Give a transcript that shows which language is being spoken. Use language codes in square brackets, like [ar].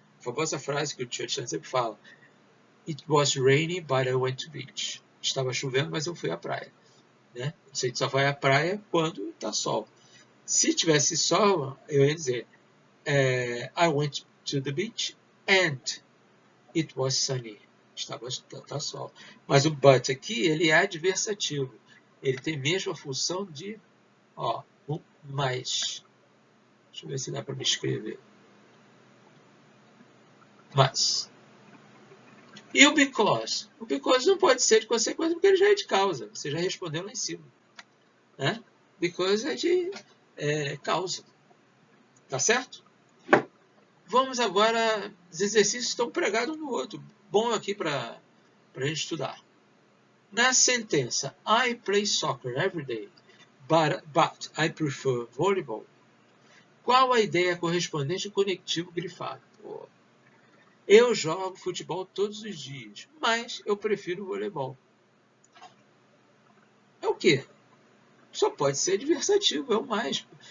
[pt] A famosa frase que o Churchill sempre fala: [en] It was raining, but I went to beach. [pt] Estava chovendo, mas eu fui à praia. Né? Você só vai à praia quando está sol. Se tivesse sol, eu ia dizer [en] I went to the beach and it was sunny. [pt] Tá sol. Mas o but aqui, ele é adversativo. Ele tem mesmo a função de mais. Deixa eu ver se dá para me escrever. Mas. E o because? O because não pode ser de consequência porque ele já é de causa. Você já respondeu lá em cima. Né? Because é de causa. Tá certo? Vamos agora. Os exercícios estão pregados um no outro. Bom aqui para a gente estudar. Na sentença [en] I play soccer every day, but I prefer volleyball. [pt] Qual a ideia correspondente ao conectivo grifado? Eu jogo futebol todos os dias, mas eu prefiro voleibol. É o quê? Só pode ser adversativo, é o mais.